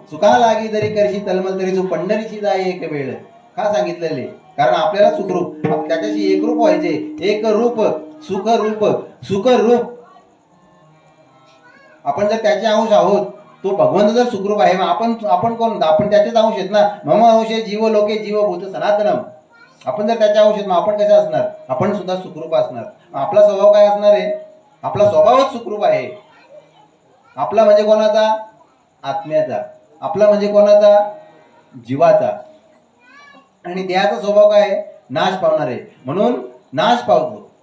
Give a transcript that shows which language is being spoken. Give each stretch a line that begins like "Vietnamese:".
Marathi: सुखा लागी जरी करशी तलमल तरी तू पंढरीची जाय एक वेळ. का सांगितलेले? कारण आपल्याला सुखरूप, त्याच्याशी एकरूप व्हायचे. एक रूप सुखरूप. सुखरूप आपण जर त्याचे अंश आहोत, तो भगवंत जर सुखरूप आहे, मग आपण कोण? आपण त्याचेच अंश आहेत ना.
Sanskrit: मम अंशे जीव लोके जीवभूत सनातनम.
Marathi: आपण जर त्याच्या अंश आहेत, मग आपण कसे असणार? आपण सुद्धा सुखरूप असणार. आपला स्वभाव काय असणार आहे? आपला स्वभावच सुखरूप आहे. आपला म्हणजे कोणाचा? आत्म्याचा. आपला म्हणजे कोणाचा? जीवाचा. आणि देहाचा स्वभाव काय आहे? नाश पावणार आहे. म्हणून नाश पावतो.